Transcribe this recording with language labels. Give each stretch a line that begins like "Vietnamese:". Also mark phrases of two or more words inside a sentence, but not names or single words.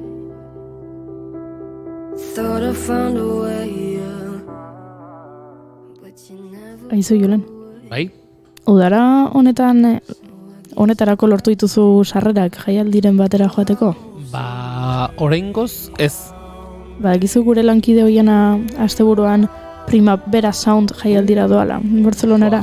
English: Thought I found a way, yeah. But you never.
Basque: Aizu, Julen. Bai? Udara honetarako lortu dituzu sarrerak jaialdiren batera joateko? Oraingoz ez. Ba, egizu gure lankide hoiena asteburuan Primavera Sound jaialdira doala, Barcelonara.